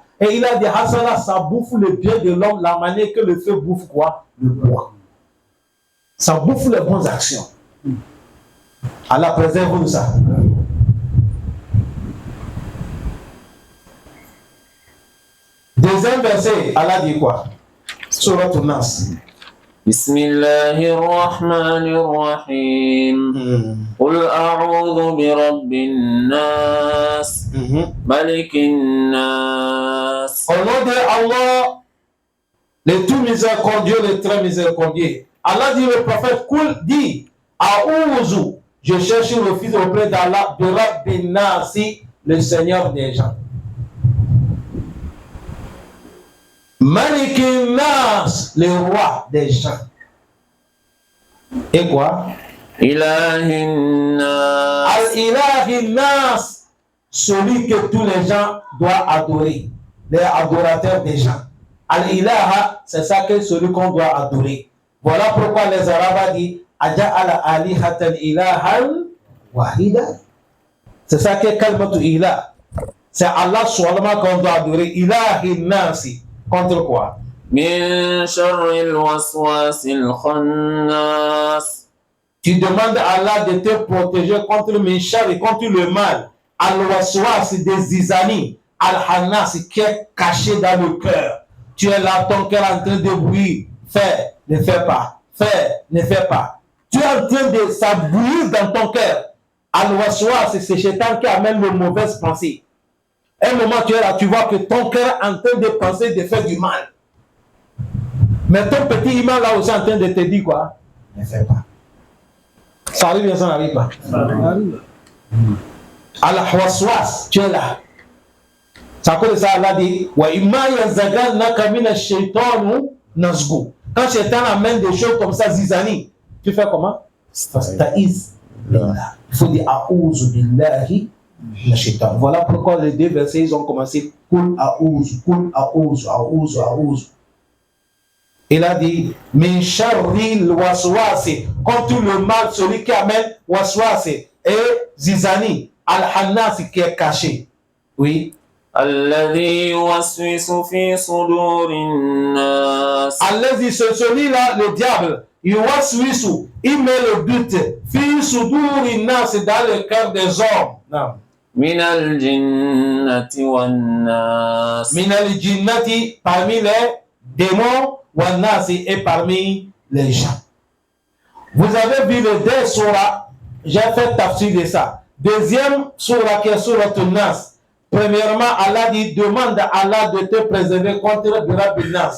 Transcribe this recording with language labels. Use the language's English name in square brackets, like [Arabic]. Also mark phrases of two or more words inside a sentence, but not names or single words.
[French] Et il a dit Hassana, ça bouffe le bien de l'homme, la manière que le feu bouffe quoi? Le bois. Ça bouffe les bonnes actions. Allah préserve-nous ça. Deuxième verset, Allah dit quoi? Surat An-Nas. [Arabic] بسم الله الرحمن الرحيم. قل أعوذ برب الناس، ملك الناس. [French] Au nom de Allah, le tout miséricordieux, le très miséricordieux. Allah dit le prophète, Qul dit, a'udhu, je cherche refuge auprès d'Allah, [Arabic] برب الناس, [French] le Seigneur des gens. [Arabic] ملك الناس, [French] le roi des gens. Et quoi? [Arabic] إله الناس. الإله الناس, [French] celui que tous les gens doivent adorer. Les adorateurs des gens. Al-Ilaha, c'est ça que celui qu'on doit adorer. Voilà pourquoi les Arabes disent [Arabic] أجعل الآلهة إلها واحدا. [French] C'est ça que [Arabic] كلمة إله. [French] C'est Allah seulement qu'on doit adorer. [Arabic] إله الناس. [French] Contre quoi? [Arabic] من شر الوسواس الخناس. [French] Tu demandes à Allah de te protéger contre le minchar et contre le mal. Al-waswas des zizani. Al-hannas qui est caché dans le cœur. Tu es là, ton cœur en train de bouillir. Fais, ne fais pas. Fais, ne fais pas. Tu es en train de s'abouillir dans ton cœur. Al-waswas, c'est Shaitan qui amène les mauvaises pensées. Un moment tu es là, tu vois que ton cœur est en train de penser de faire du mal. Mais ton petit imam là aussi en train de te dire quoi? Ne fais pas. Ça arrive bien, ça n'arrive pas. Al-Waswas, tu es là. Ça cause ça, Allah dit [Arabic] وإما ينزغنك من الشيطان نزغ. [French] Quand Shaitan amène des choses comme ça, zizani, tu fais comment? [Arabic] فاستعذ بالله. [French] Il faut dire [Arabic] أعوذ بالله. [French] Voilà pourquoi les deux versets ils ont commencé [Arabic] قل أعوذ، قل أعوذ، أعوذ، أعوذ. [French] Il a dit [Arabic] من شر الوسواس, [French] contre le mal, celui qui amène waswasi et zizani, al-hannas qui est caché. Oui. [Arabic] الذي يوسوس في صدور الناس. Alladhi, [French] c'est celui-là, le diable. Waswisu, il met le but [Arabic] في صدور الناس, [French] dans le cœur des hommes. Non. [Arabic] من الجنة والناس. من الجنة, [French] parmi les démons, [Arabic] والناس, [French] et parmi les gens. Vous avez vu les deux surahs, j'ai fait tafsir de ça. Deuxième, surah qui est surat An-Nas. Premièrement, Allah dit, demande à Allah de te préserver contre [Arabic] رب الناس.